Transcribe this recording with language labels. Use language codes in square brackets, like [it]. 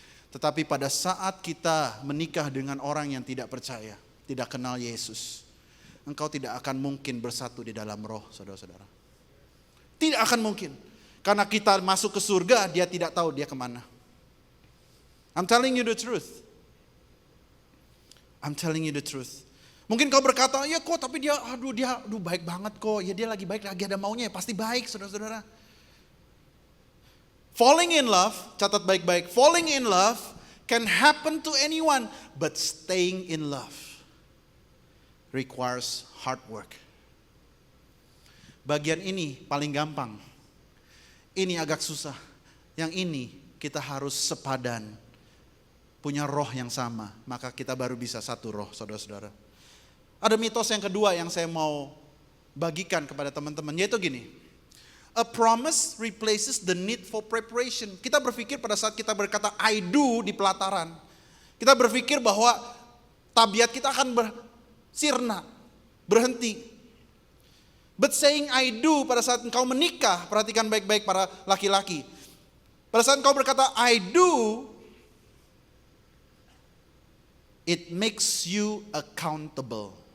[id] Tetapi pada saat kita menikah dengan orang yang tidak percaya, tidak kenal Yesus, engkau tidak akan mungkin bersatu di dalam roh, saudara-saudara. Tidak akan mungkin. Karena kita masuk ke surga, dia tidak tahu dia kemana. [en] I'm telling you the truth. I'm telling you the truth. [id] Mungkin kau berkata, ya kok tapi dia baik banget kok. Ya dia lagi baik, lagi ada maunya, ya pasti baik saudara-saudara. [en] Falling in love, [id] catat baik-baik, [en] falling in love can happen to anyone, but staying in love requires hard work. [id] Bagian ini paling gampang. Ini agak susah. Yang ini kita harus sepadan. Punya roh yang sama. Maka kita baru bisa satu roh, saudara-saudara. Ada mitos yang kedua yang saya mau bagikan kepada teman-teman. Yaitu gini. [en] A promise replaces the need for preparation. [id] Kita berpikir pada saat kita berkata I do di pelataran. Kita berpikir bahwa tabiat kita akan sirna, berhenti. [en] But saying I do [id] pada saat engkau menikah, perhatikan baik-baik para laki-laki. Pada saat engkau berkata [en] I do, it makes you accountable.